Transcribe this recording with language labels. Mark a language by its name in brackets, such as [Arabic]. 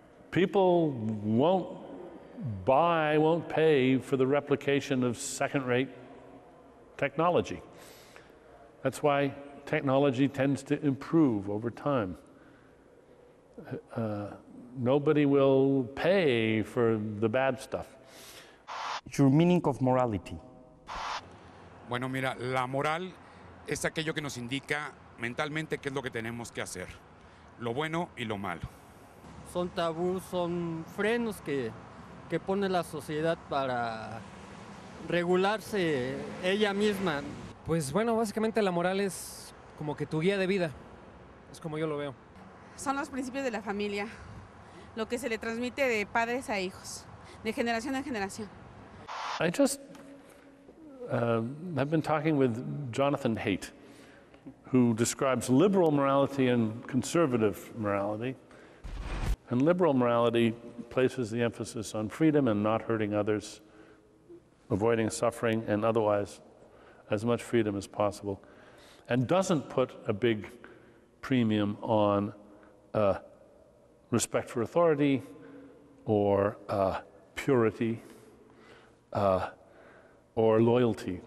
[English] People won't pay for the replication of second-rate technology. That's why technology tends to improve over time. Nobody will pay for the bad stuff. Your meaning of morality. [Spanish] Bueno, mira, la moral es aquello que nos indica mentalmente qué es lo que tenemos que hacer, lo bueno y lo malo. Son tabús, son frenos que pone la sociedad para regularse ella misma. Pues bueno, básicamente la moral es como que tu guía de vida, es como yo lo veo. Son los principios de la familia, lo que se le transmite de padres a hijos, de generación en generación. [English] I just have been talking with Jonathan Haidt, who describes liberal morality and conservative morality. And liberal morality places the emphasis on freedom and not hurting others, avoiding suffering, and otherwise as much freedom as possible, and doesn't put a big premium on respect for authority or purity or loyalty.